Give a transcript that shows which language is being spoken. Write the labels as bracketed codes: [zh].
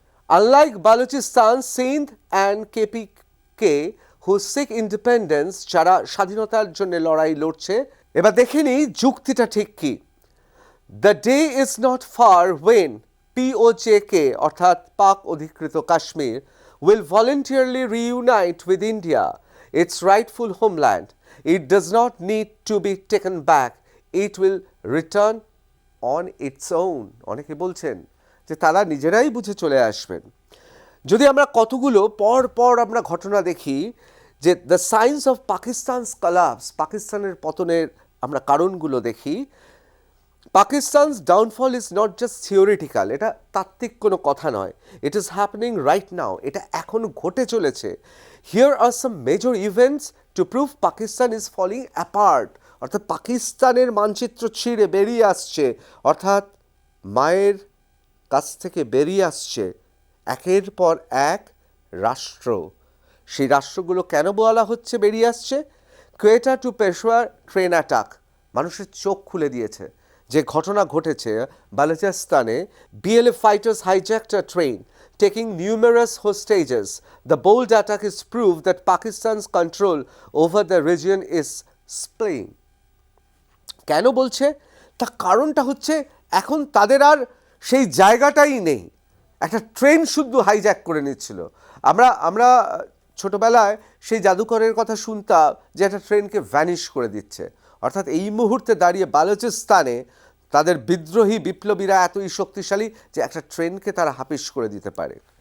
[en] unlike Balochistan, Sindh and KPK who seek independence, [bn] যারা স্বাধীনতার জন্য লড়াই লড়ছে, এবার দেখে নিই যুক্তিটা ঠিক কি। [en] the day is not far when POJK [bn] অর্থাৎ পাক অধিকৃত Kashmir [en] will voluntarily reunite with India, its rightful homeland. It does not need to be taken back. It will return on its own. [bn] অনেকে বলছেন যে তারা নিজেরাই বুঝে চলে আসবেন। যদি আমরা কতগুলো পর আমরা ঘটনা দেখি যে [en] the signs of Pakistan's collapse, [bn] পাকিস্তানের পতনের আমরা কারণগুলো দেখি, [en] Pakistan's downfall is not just theoretical, [bn] এটা তাত্ত্বিক কোনো কথা নয়, [en] it is happening right now, [bn] এটা এখন ঘটে চলেছে। [en] here are some major events to prove Pakistan is falling apart, [bn] অর্থাৎ পাকিস্তানের মানচিত্র ছিঁড়ে বেরিয়ে আসছে, অর্থাৎ মায়ের কাছ থেকে বেরিয়ে আসছে একের পর এক রাষ্ট্র। সেই রাষ্ট্রগুলো কেন বলা হচ্ছে বেরিয়ে আসছে? [en] Quetta to Peshawar train attack [bn] মানুষের চোখ খুলে দিয়েছে। যে ঘটনা ঘটেছে বালুচিস্তানে, [en] BLF fighters hijacked a train taking numerous hostages. The bold attack is proof that Pakistan's control over the region is splaying. [bn] কেন বলছে? তার কারণটা হচ্ছে এখন তাদের আর সেই জায়গাটাই নেই। একটা ট্রেন শুদ্ধ হাইজ্যাক করে নিচ্ছিল। আমরা ছোটবেলায় সেই জাদুকরের কথা শুনতাম যে একটা ট্রেনকে ভ্যানিশ করে দিচ্ছে। অর্থাৎ এই মুহূর্তে দাঁড়িয়ে বালুচিস্তানে তাদের বিদ্রোহী বিপ্লবীরা এতই শক্তিশালী যে একটা ট্রেনকে তারা হাফিস করে দিতে পারে।